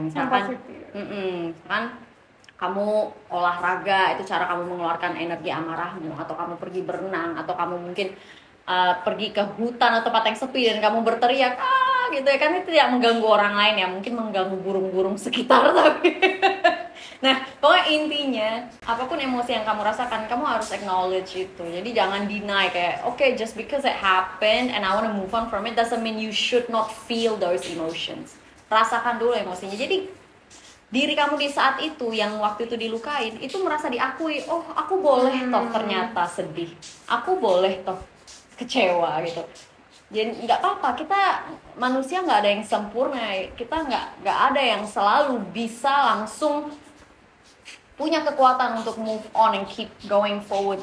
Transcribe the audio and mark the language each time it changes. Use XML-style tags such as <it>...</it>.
<id>Misalkan misalkan kamu olahraga, itu cara kamu mengeluarkan energi amarahmu, atau kamu pergi berenang, atau kamu mungkin pergi ke hutan atau tempat yang sepi dan kamu berteriak gitu ya, kan itu tidak mengganggu orang lain ya, mungkin mengganggu burung-burung sekitar tapi nah pokoknya intinya apapun emosi yang kamu rasakan, kamu harus acknowledge itu. Jadi jangan deny kayak</id> <en>okay, just because it happened and I want to move on from it doesn't mean you should not feel those emotions.</en> <id>Rasakan dulu emosinya. Jadi diri kamu di saat itu yang waktu itu dilukain itu merasa diakui, oh aku boleh toh ternyata sedih, aku boleh toh kecewa gitu. Jadi nggak apa-apa, kita manusia nggak ada yang sempurna, kita nggak ada yang selalu bisa langsung punya kekuatan untuk</id> <en>move on and keep going forward.</en>